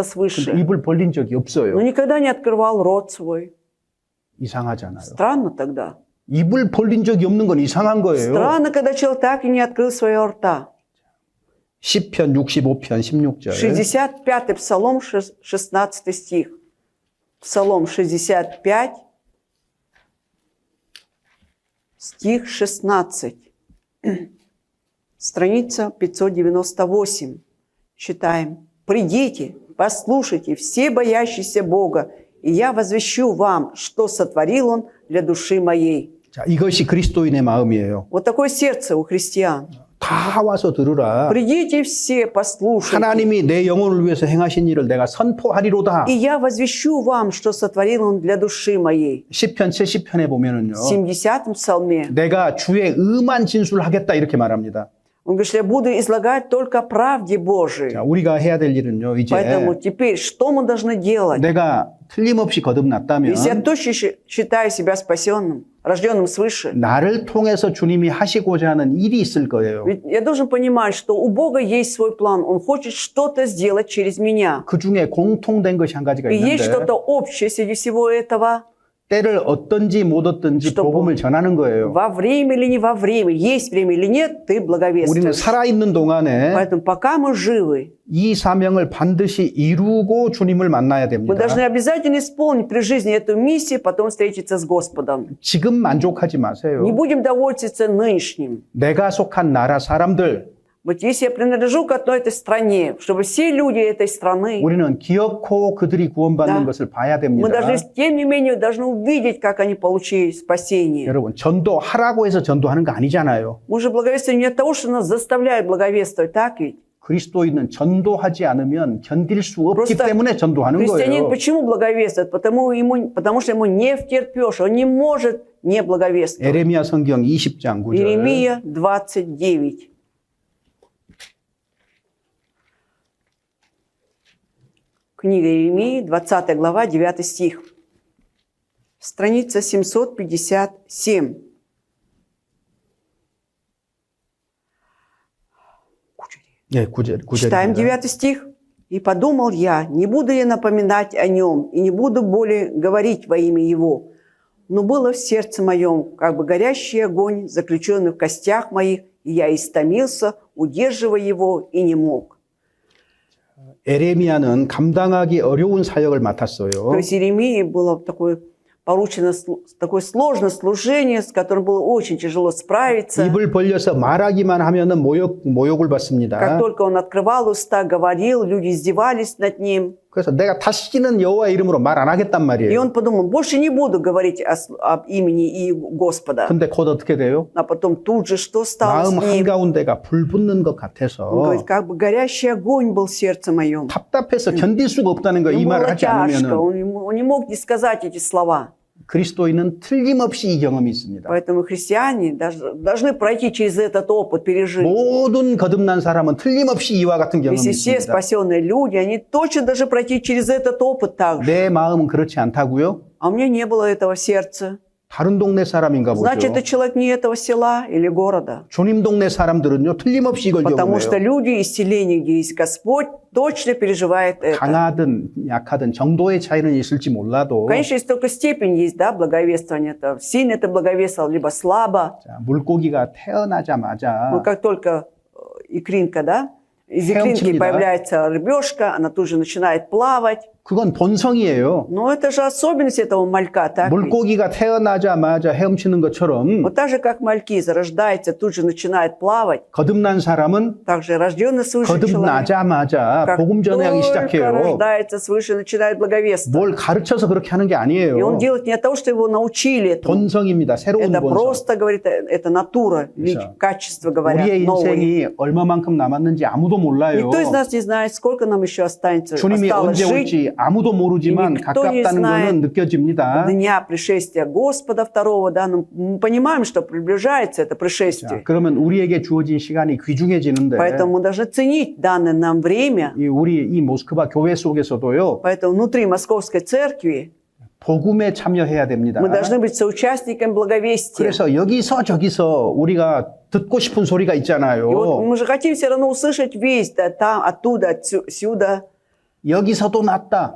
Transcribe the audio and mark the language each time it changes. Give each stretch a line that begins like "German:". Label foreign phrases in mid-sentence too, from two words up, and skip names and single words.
Korean: 근데
Russian: свыше,
Korean: 입을 벌린 적이
Russian: но
Korean: 없어요.
Russian: никогда не открывал рот свой.
Korean: 이상하잖아요.
Russian: Странно тогда.
Korean: 입을 벌린 적이 없는 건 이상한 거예요.
Russian: Странно, когда человек так и не открыл своего рта.
Korean: 시편 65편 16절.
Russian: 65-й Псалом, 16 стих. Псалом 65, стих 16. Страница 598. Читаем. «Придите, послушайте, все боящиеся Бога, и я возвещу вам, что сотворил Он для души моей».
Korean: 자, 이것이 그리스도인의 마음이에요.
Russian: Вот такое сердце у христиан.
Korean: 다 와서 들으라.
Russian: «Придите все, послушайте,
Korean: 하나님이 내 영혼을 위해서 행하신 일을 내가 선포하리로다.
Russian: и я возвещу вам, что сотворил Он для души моей».
Korean: 시편 70편에 보면은요.
Russian: В 70-м псалме
Korean: 내가 주의 의만 진술하겠다 이렇게 말합니다.
Russian: он говорит, что я буду излагать только о правде Божией.
Korean: 자, 우리가 해야 될 일은요. 이제
Russian: Поэтому теперь, что мы должны делать?
Korean: 내가 틀림없이 거듭났다면
Russian: Если я точно считаю себя спасенным, рожденным свыше,
Korean: 나를 통해서 주님이 하시고자 하는 일이 있을 거예요.
Russian: ведь я должен понимать, что у Бога есть свой план. Он хочет что-то сделать через меня.
Korean: 그 중에 공통된 것이 한 가지가
Russian: И есть
Korean: 있는데
Russian: что-то общее среди всего этого.
Korean: 때를 얻든지 못 얻든지
Russian: что
Korean: 복음을 전하는 거예요.
Russian: Во время или не во время, есть время или нет, ты
Korean: 우리는
Russian: благовествуешь.
Korean: 살아있는 동안에
Russian: Поэтому пока мы живы,
Korean: 이 사명을 반드시 이루고 주님을 만나야
Russian: мы
Korean: 됩니다.
Russian: должны обязательно исполнить при жизни эту миссию, потом встретиться с Господом.
Korean: 지금 만족하지 마세요.
Russian: Не будем довольствоваться нынешним.
Korean: 내가 속한 나라 사람들
Russian: Вот если я принадлежу к одной этой стране, чтобы все люди этой страны,
Korean: 우리는 기억코 그들이 구원받는
Russian: Да.
Korean: 것을 봐야
Russian: мы
Korean: 됩니다.
Russian: должны, тем не менее, должны увидеть, как они получили спасение.
Korean: 여러분 전도하라고 해서 전도하는 거 아니잖아요.
Russian: Мы же благовествуем не от того, что нас заставляют благовествовать, так ведь?
Korean: 그리스도인은 전도하지 않으면 견딜 수 없기
Russian: Просто
Korean: 때문에 전도하는
Russian: Христианин
Korean: 거예요.
Russian: почему благовествует? Потому что ему не втерпешь, он не может не благовествовать.
Korean: 에레미야 성경 20장 9절.
Russian: Иеремия 29. Книга Иеремии, 20 глава, 9 стих. Страница 757.
Korean: 예, 9절.
Russian: Читаем 9 стих. «И подумал я, не буду я напоминать о нем, и не буду более говорить во имя его. Но было в сердце моем, как бы горящий огонь, заключенный в костях моих, и я истомился, удерживая его, и не мог».
Korean: 에레미야는 감당하기 어려운 사역을 맡았어요.
Russian: То есть Иеремии было такое поручено такое сложное служение, с которым было очень тяжело справиться.
Korean: 입을 벌려서 말하기만 하면은 모욕을 받습니다.
Russian: Как только он открывал уста, говорил, люди издевались над ним.
Korean: 그래서 내가 다시는 여호와의 이름으로 말 안 하겠단
Russian: И
Korean: 말이에요.
Russian: он подумал, больше не буду говорить об имени и Господа.
Korean: 근데 곧 어떻게 돼요?
Russian: А потом тут же что стало с
Korean: 마음
Russian: ним?
Korean: 한가운데가 불 붙는 것
Russian: Он
Korean: 같아서
Russian: говорит, как бы горящий огонь был в сердце моем.
Korean: 답답해서 견딜 수가 없다는 거 이
Russian: Ему
Korean: 말을
Russian: было
Korean: 하지
Russian: тяжко,
Korean: 않으면
Russian: он не мог не сказать эти слова.
Korean: 그리스도인은 틀림없이 이 경험이 있습니다.
Russian: Поэтому христиане должны пройти через этот опыт, пережить.
Korean: 모든 거듭난 사람은 틀림없이 이와 같은 경험이
Russian: Если все
Korean: 있습니다.
Russian: спасенные люди, они точно должны пройти через этот опыт также.
Korean: 내 마음은 그렇지 않다고요?
Russian: А у меня не было этого в сердце.
Korean: 다른 동네 사람인가 보죠.
Russian: Значит, это человек не этого села или города.
Korean: 주님 동네 사람들은요 틀림없이 이걸
Russian: Потому что
Korean: 경험해요.
Russian: люди из селений, где есть Господь, точно переживают это.
Korean: 강하든 약하든 정도의 차이는 있을지 몰라도
Russian: Конечно, есть только степень есть, да, благовествования. Это сильно ты благовествовал, либо слабо.
Korean: 자, 물고기가 태어나자마자
Russian: Но как только икринка, да, из икринки
Korean: 헤엄칩니다.
Russian: появляется рыбешка, она тут же начинает плавать.
Korean: 그건 본성이에요.
Russian: Но это же особенность этого малька, так? ведь?
Korean: 물고기가 태어나자마자 헤엄치는 것처럼
Russian: Вот так же, как мальки зарождается, тут же начинает плавать,
Korean: 거듭난 사람은
Russian: также рожденный свыше человек,
Korean: 거듭나자마자
Russian: как
Korean: 복음 전하기
Russian: только
Korean: 시작해요.
Russian: рождается свыше, начинает благовествовать.
Korean: 뭘 가르쳐서 그렇게 하는 게
Russian: И он
Korean: 아니에요.
Russian: делает не от того, что его научили этому.
Korean: 본성입니다. 새로운
Russian: Это
Korean: 본성.
Russian: просто, говорит, это натура,
Korean: 그렇죠.
Russian: качество, говорят,
Korean: 우리의
Russian: новые.
Korean: 인생이 얼마만큼 남았는지 아무도 몰라요.
Russian: Никто из нас не знает, сколько нам еще останется,
Korean: 주님이
Russian: осталось
Korean: 언제
Russian: жить.
Korean: 올지 아무도 모르지만
Russian: никто не
Korean: 가깝다는
Russian: знает
Korean: 것은 느껴집니다.
Russian: Дня пришествия Господа второго, да, но мы понимаем, что приближается это
Korean: 자,
Russian: пришествие.
Korean: 그러면 우리에게 주어진 시간이 귀중해지는데
Russian: Поэтому мы должны ценить данное нам время.
Korean: 이 모스크바 교회 속에서도요.
Russian: Поэтому внутри Московской церкви
Korean: 복음에 참여해야 됩니다.
Russian: мы должны быть соучастниками благовестия.
Korean: 그래서 여기서 저기서 우리가 듣고 싶은 소리가
Russian: И вот
Korean: 있잖아요.
Russian: мы же хотим все равно услышать весть, да, там, оттуда, отсюда,
Korean: 여기서도 났다.